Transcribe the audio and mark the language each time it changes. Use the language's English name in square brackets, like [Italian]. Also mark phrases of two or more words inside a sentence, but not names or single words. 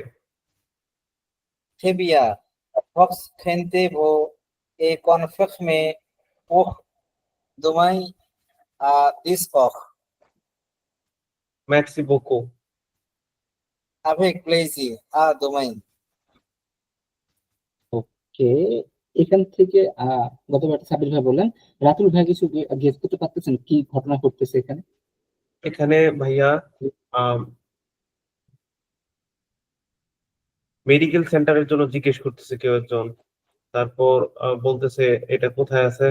[French] Très bien. Fox rendez-vous est confirmé pour demain à 10 heures. Merci beaucoup. Avec plaisir. À demain. [Bangla] ওকে, এখান থেকে গতবার সাবির ভাই বললেন, রাতুল ভাই কিছু গেস করতে পারতেছেন কি ঘটনা ঘটতেছে এখানে? এখানে ভাইয়া মেডিকেল সেন্টারের জন্য জিজ্ঞেস করতেছে কেউ একজন, তারপর বলতেছে এটা কোথায় আছে।